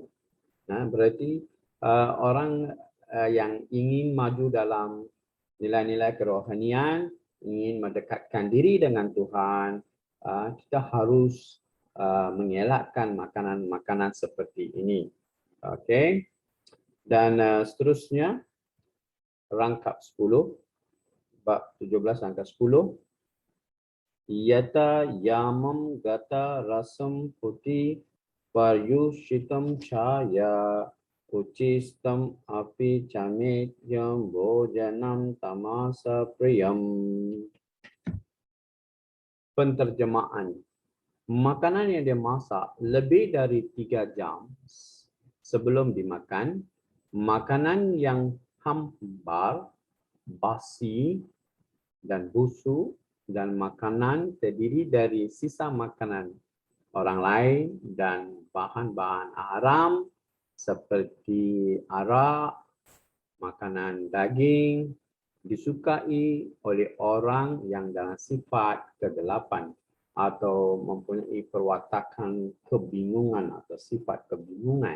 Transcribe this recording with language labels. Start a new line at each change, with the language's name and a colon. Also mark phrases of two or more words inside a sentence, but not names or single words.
Malay: Berarti orang yang ingin maju dalam nilai-nilai kerohanian, ingin mendekatkan diri dengan Tuhan, kita harus mengelakkan makanan-makanan seperti ini. Okey. Dan seterusnya rangkap 10 bab 17 angka 10.
Sanskrit: Yata yamam gata rasam puti paryushitam chaya ucistam api chametyam bojanam tamasa priyam.
Malay: Penterjemahan. Makanan yang dimasak lebih dari 3 jam sebelum dimakan, makanan yang hambar, basi dan busuk, dan makanan terdiri dari sisa makanan orang lain dan bahan-bahan haram seperti arak, makanan daging, disukai oleh orang yang dalam sifat kegelapan atau mempunyai perwatakan kebingungan atau sifat kebingungan.